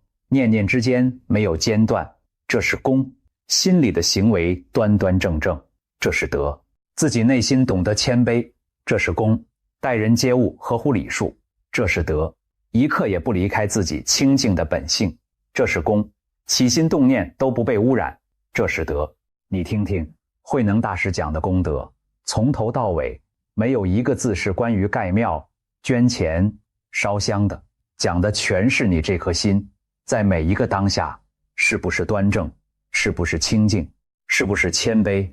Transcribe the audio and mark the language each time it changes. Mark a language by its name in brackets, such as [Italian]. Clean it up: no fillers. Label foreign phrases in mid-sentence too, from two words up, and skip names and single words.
[Chinese] 念念之間沒有間斷，這是恭；心裡的行為端端正正，這是德；自己內心懂得謙卑，這是恭；待人接物合乎禮數，這是德；一刻也不離開自己清淨的本性，這是恭；起心動念都不被污染，這是德。你聽聽慧能大師講的功德，從頭到尾沒有一個字是關於蓋廟、捐錢、燒香的，講的全是你這顆心在每一個當下是不是端正，是不是清淨，是不是謙卑。